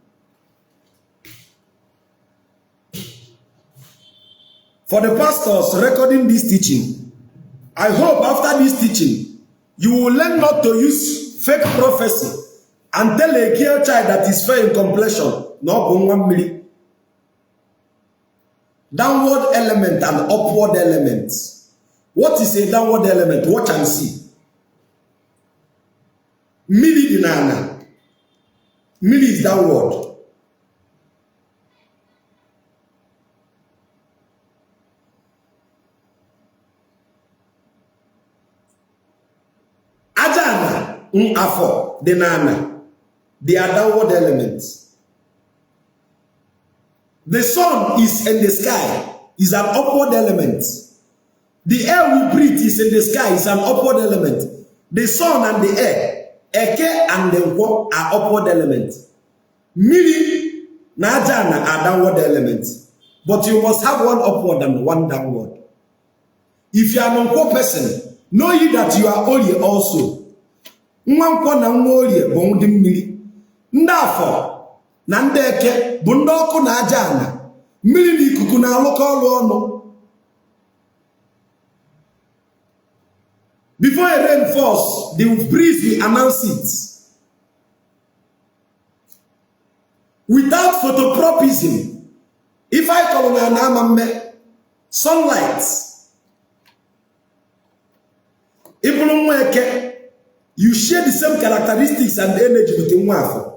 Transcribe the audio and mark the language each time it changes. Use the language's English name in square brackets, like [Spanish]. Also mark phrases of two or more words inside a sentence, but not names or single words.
[English] For the pastors recording this teaching, I hope after this teaching, you will learn not to use fake prophecy and tell a girl child that is fair in complexion, [Igbo] no bụ nwa mmiri. [English] Downward element and upward element. What is a downward element? Watch and see. [Igbo] Mmiri dị n'ala. [English] Mmiri is downward. [Igbo] Aja na Afọ dị n'ala. [English] They are downward elements. The sun is in the sky, is an upward element. The air we breathe is in the sky, is an upward element. The sun and the air, Eke and the Nkwo are upward elements. [Igbo] Mmiri na aja na [English] are downward elements. But you must have one upward and one downward. If you are an Nkwo person, know ye that you are Oye also. [Igbo] Nwa Nkwo na nwa Oye bụ ndị mmiri. Ndị Afọ na ndị Eke bụ ndị ọkụ na aja ana. Mmiri na ikuku na alụkọ ọlụ ọnụ. [English] Before a rain falls, the breeze will announce it. Without phototropism, if I call an sunlight, you share the same characteristics and energy with Afọ.